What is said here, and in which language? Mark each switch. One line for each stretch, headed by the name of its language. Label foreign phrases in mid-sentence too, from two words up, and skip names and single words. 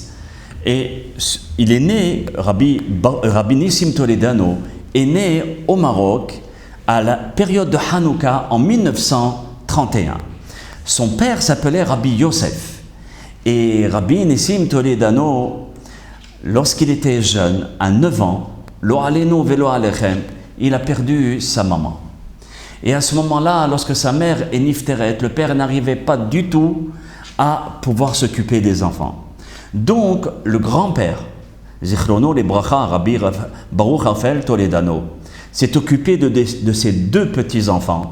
French: Et il est né, Rabbi Nissim Toledano est né au Maroc à la période de Hanouka en 1931. Son père s'appelait Rabbi Yosef. Et Rabbi Nissim Toledano, lorsqu'il était jeune, à 9 ans,
Hebrew: לא עלינו ולא עליכם,
French: il a perdu sa maman. Et à ce moment-là, lorsque sa mère est nifteret, le père n'arrivait pas du tout à pouvoir s'occuper des enfants. Donc, le grand-père,
Hebrew: זכרונו לברכה,
French: Rabbi Baruch Raphaël Toledano, s'est occupé de ses deux petits-enfants.